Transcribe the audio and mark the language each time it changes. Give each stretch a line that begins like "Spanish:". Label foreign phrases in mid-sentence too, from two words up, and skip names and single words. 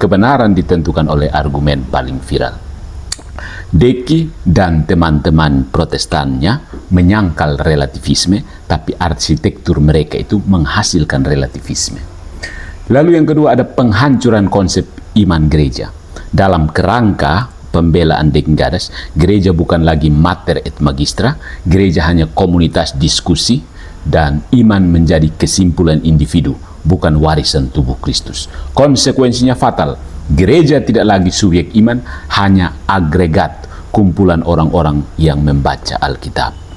Indonesian: Kebenaran ditentukan oleh argumen paling viral. Deki dan teman-teman Protestannya menyangkal relativisme, tapi arsitektur mereka itu menghasilkan relativisme. Lalu yang kedua ada penghancuran konsep iman gereja. Dalam kerangka pembelaan Deacon Gaddis, gereja bukan lagi
Latin: mater et magistra,
Indonesian: gereja hanya komunitas diskusi, dan iman menjadi kesimpulan individu, bukan warisan tubuh Kristus. Konsekuensinya fatal. Gereja tidak lagi subjek iman, hanya agregat kumpulan orang-orang yang membaca Alkitab.